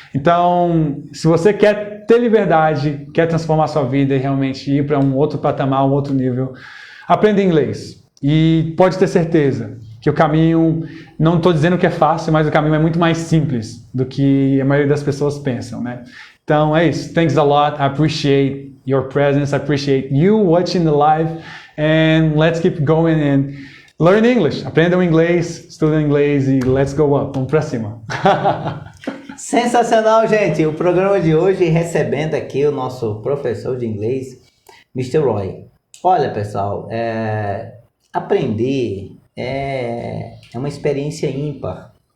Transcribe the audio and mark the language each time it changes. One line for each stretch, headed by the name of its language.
Portuguese: Então, se você quer ter liberdade, quer transformar a sua vida e realmente ir para um outro patamar, um outro nível, aprenda inglês. E pode ter certeza que o caminho, não estou dizendo que é fácil, mas o caminho é muito mais simples do que a maioria das pessoas pensam, né? Então é isso.
English: Thanks a lot. I appreciate your presence. I appreciate you watching the live. And let's keep going and learn English.
Portuguese: Aprendam inglês, estudem inglês e
English: let's go up.
Portuguese: Vamos para cima. Sensacional, gente. O programa de hoje recebendo aqui o nosso professor de inglês, Mr. Roy. Olha, pessoal, aprender é uma experiência ímpar.